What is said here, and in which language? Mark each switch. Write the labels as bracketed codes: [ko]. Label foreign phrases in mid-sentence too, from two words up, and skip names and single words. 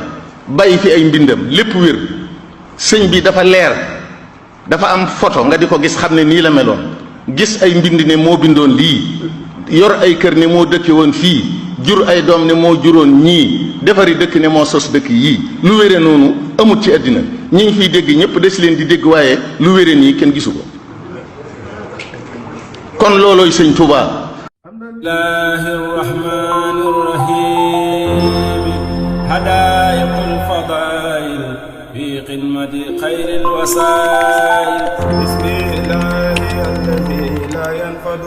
[wo] bàyyi fi ay mbindam lépp wér sëñ bi dafa leer dafa am photo nga di ko gis xam ne nii la meloon gis ay mbind ne moo bindoon lii yor ay kër ne moo dëkke woon fii jur ay doom ne moo juróon ñii defari dëkk ne moo sos dëkk yii lu wére noonu amut ci àddina ñi ngi fiy dégg ñëpp des leen di dégg waaye lu wére nii kenn gisu ko kon loolooy Sëñ Tuubaa [ar] الله الرحمن الرحيم هدايق الفضائل في قمة خير الوسائل بسم الله الذي لا ينفد